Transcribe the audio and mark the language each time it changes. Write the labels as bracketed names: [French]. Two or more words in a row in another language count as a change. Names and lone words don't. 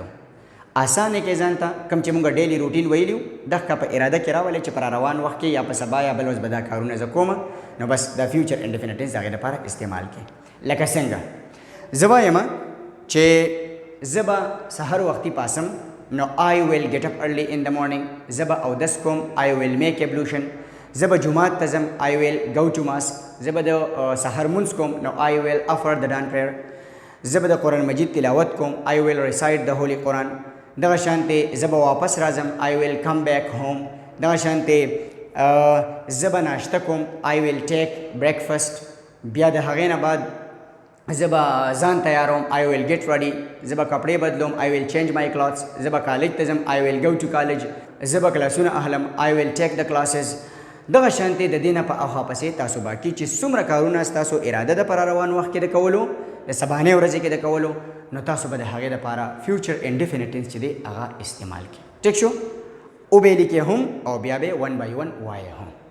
[Pashto] آسانه کې ځان ته کوم چې مونږ [English] daily routine [Pashto] ویلیو دغه په اراده کې راولئ چې پر روان وخت کې یا په سبا یا بل ورځ به دا کارونه زه کوم نو بس دا [English] future indefinite tense [Pashto] د هغې دپاره استعمال کړئ. لکه څنګه زه وایم چې زه به سحر وختي پاسم نو [English] I will get up early in the morning. [Pashto] زه به اودس کوم [English] I will make ablution. [Pashto] زه به جومات ته ځم [English] I will go to mosque. [Pashto] زه به د سحر مونځ کوم نو [English] I will offer the dawn prayer. [Pashto] زه به د قرآن مجید تلاوت کوم [English] I will recite the Holy Quran. [Pashto] دغه شانتې زه به واپس راځم [English] I will come back home. [Pashto] دغه شانتې زه به ناشته کوم [English] I will take breakfast. [Pashto] بیا د هغې نه بعد زه به ځان تیاروم [English] I will get ready. [Pashto] زه به کپړې بدلوم [English] I will change my clothes. [Pashto] زه به کالج ته ځم [English] I will go to college. [Pashto] زه به کلاسونه اخلم [English] I will take the classes. [Pashto] دغه شانتې د دې نه په اخوا پسې تاسو باقي چې څومره کارونه ستاسو اراده ده پر روان وخت کې د کولو د سبانۍ ورځې کې د کولو نو تاسو به د هغې دپاره [English] future indefinite tense [Pashto] چې دی هغه استعمال کړي. ټیک شو او به یې لیکې هم او بیا به [English] one by one [Pashto] وایې هم.